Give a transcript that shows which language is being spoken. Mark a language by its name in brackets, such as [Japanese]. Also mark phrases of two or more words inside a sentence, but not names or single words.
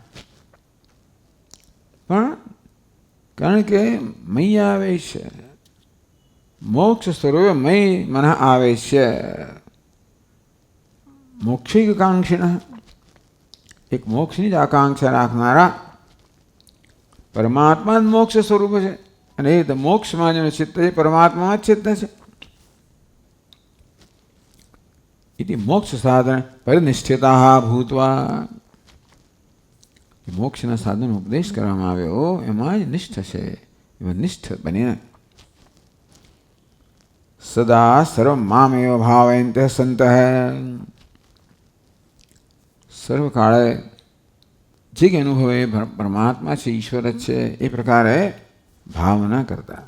[Gujarati] પણ કારણ કે મય આવે છે, મોક્ષ સ્વરૂપે મય મન આવે છે. મોક્ષિકાંક્ષિણ, એક મોક્ષની જ આકાંક્ષા રાખનારા પરમાત્મા જ મોક્ષ સ્વરૂપ છે, અને એ મોક્ષમાં જેનું ચિત્ત છે પરમાત્મામાં જ ચિત્ત છે. [Sanskrit] इति मोक्ष साधन परिनिष्ठिता भूतवा. [Gujarati] મોક્ષના સાધનનો ઉપદેશ કરવામાં આવ્યો એમાં જ નિષ્ઠ છે, એમાં નિષ્ઠ બનીને [Sanskrit] सदा सर्व मामेव भावयंते [Gujarati] સંત સર્વકાળે જે કે અનુભવે પરમાત્મા છે, ઈશ્વર જ છે એ પ્રકારે ભાવના કરતા.